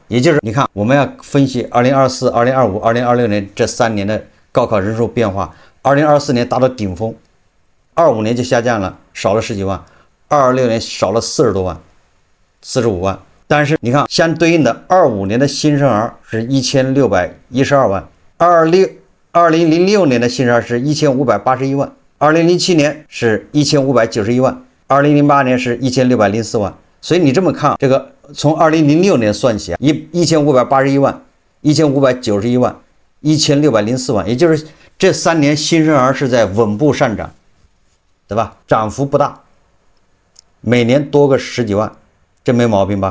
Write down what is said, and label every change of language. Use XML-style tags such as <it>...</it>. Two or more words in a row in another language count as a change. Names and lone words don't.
<zh>也就是你看，我們要分析2024、2025、2026年這3年的高考人数变化。2024年達到頂峰，25年就下降了，少了10幾萬，26年少了40多萬，45萬。但是你看，相对應的25年的新生兒是1612万，2006年的新生兒是1581万，2007年是1591万，2008年是1604万。所以你這麼看，這個從2006年算起，1581萬、1591萬、1604萬，也就是這3年新生兒是在穩步上漲，对吧？漲幅不大，每年多個10幾萬，這沒毛病吧？</zh>